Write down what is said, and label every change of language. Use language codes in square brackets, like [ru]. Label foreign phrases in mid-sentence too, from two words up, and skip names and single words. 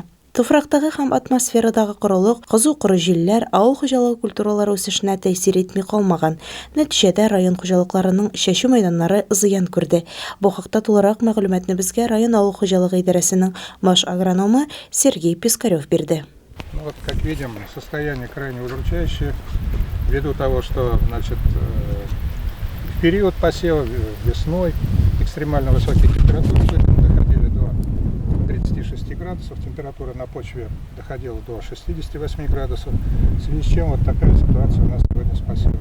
[tt] Туфрактагы һәм атмосферадагы корылык, кызу-коры җилләр авыл хуҗалыгы культуралары үсешенә тәэсир итми калмаган. Нәтиҗәдә район хуҗалыкларының чәчү мәйданнары зыян күрде. Бу хакта тулырак мәгълүматны безгә район авыл хуҗалыгы идарәсенең баш агрономы Сергей Пискарев бирде. [ru] Вот, как видим, состояние крайне удручающее, ввиду того, что в период посева весной экстремально высокие температуры доходили до 36 градусов, температура на почве доходила до 68 градусов, в связи с чем вот такая ситуация у нас сегодня с посевом.